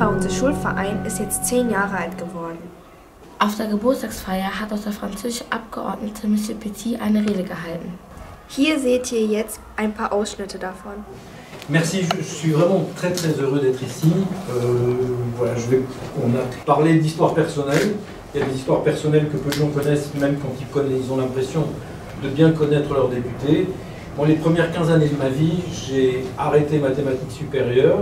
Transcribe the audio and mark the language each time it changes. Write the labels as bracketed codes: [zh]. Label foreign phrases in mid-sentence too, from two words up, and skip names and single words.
[de] Schulverein ist jetzt 10 Jahre alt geworden. Auf der Geburtstagsfeier hat auch der französische Abgeordnete Monsieur Petit eine Rede gehalten. Hier seht ihr jetzt ein paar Ausschnitte davon. [fr] Merci, je suis vraiment très heureux d'être ici. Voilà, on a parlé d'histoire personnelle. Il y a des histoires personnelles que peu de gens connaissent, même quand ils ont l'impression de bien connaître leurs députés. Bon, les premières 15 années de ma vie, j'ai arrêté mathématiques supérieures.